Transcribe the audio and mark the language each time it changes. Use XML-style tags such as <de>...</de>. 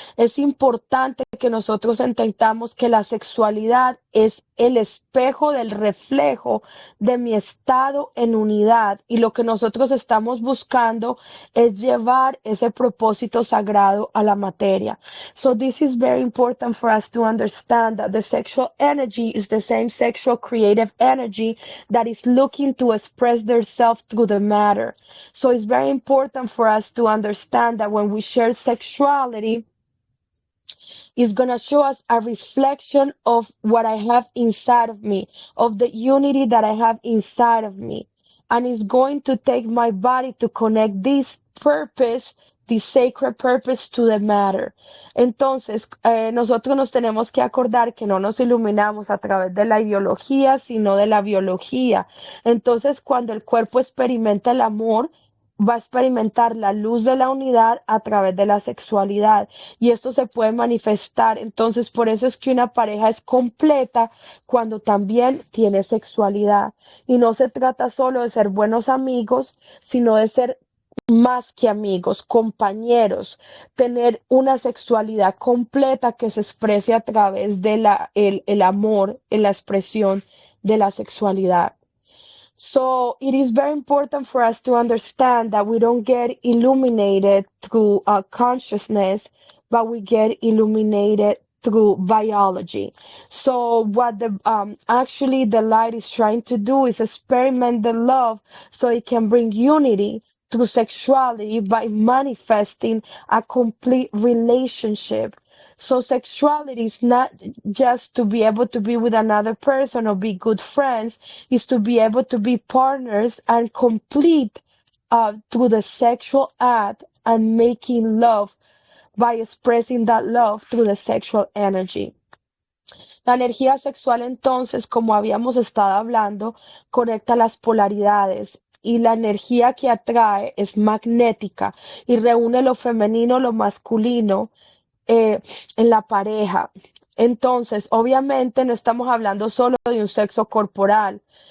<es>Es importante que nosotros entendamos que la sexualidad es el espejo del reflejo de mi estado en unidad y lo que nosotros estamos buscando es llevar ese propósito sagrado a la materia.</es> <en>So this is very important for us to understand that the sexual energy is the same sexual creative energy that is looking to express themselves through the matter. So it's very important for us to understand that when we share sexuality, it's going to show us a reflection of what I have inside of me, of the unity that I have inside of me. And it's going to take my body to connect this purpose, this sacred purpose to the matter.</en> <es>Entonces, nosotros nos tenemos que acordar que no nos iluminamos a través de la ideología, sino de la biología. Entonces, cuando el cuerpo experimenta el amor, va a experimentar la luz de la unidad a través de la sexualidad y esto se puede manifestar. Entonces, por eso es que una pareja es completa cuando también tiene sexualidad. Y no se trata solo de ser buenos amigos, sino de ser más que amigos, compañeros, tener una sexualidad completa que se exprese a través de el amor, en la expresión de la sexualidad.</es> <en>So it is very important for us to understand that we don't get illuminated through consciousness, but we get illuminated through biology. So what actually the light is trying to do is experiment the love so it can bring unity through sexuality by manifesting a complete relationship. So sexuality is not just to be able to be with another person or be good friends, is to be able to be partners and complete through the sexual act and making love by expressing that love through the sexual energy.</en> <es>La energía sexual entonces, como habíamos estado hablando, conecta las polaridades y la energía que atrae es magnética y reúne lo femenino, lo masculino eh, en la pareja. Entonces, obviamente no estamos hablando solo de un sexo corporal.</es>